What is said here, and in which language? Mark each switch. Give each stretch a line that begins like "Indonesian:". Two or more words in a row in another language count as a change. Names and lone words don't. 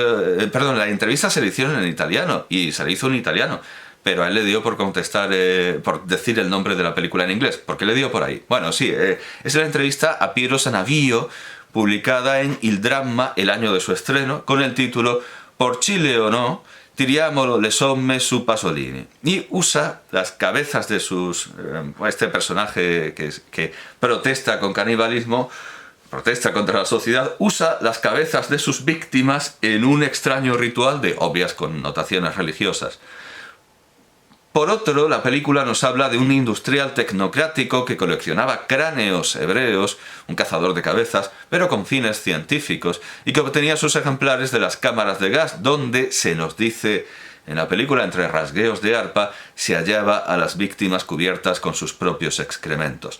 Spanish: la entrevista se le hicieron en italiano, y se le hizo en italiano, pero a él le dio por contestar, por decir el nombre de la película en inglés. ¿Por qué le dio por ahí? Bueno, sí, es la entrevista a Piero Sanavio, publicada en Il Dramma el año de su estreno, con el título Por Chile o no, tiriamo le somme su Pasolini. Y usa las cabezas de sus... este personaje que protesta con canibalismo, protesta contra la sociedad, usa las cabezas de sus víctimas en un extraño ritual de obvias connotaciones religiosas. Por otro, la película nos habla de un industrial tecnocrático que coleccionaba cráneos hebreos, un cazador de cabezas, pero con fines científicos, y que obtenía sus ejemplares de las cámaras de gas, donde, se nos dice en la película, entre rasgueos de arpa, se hallaba a las víctimas cubiertas con sus propios excrementos.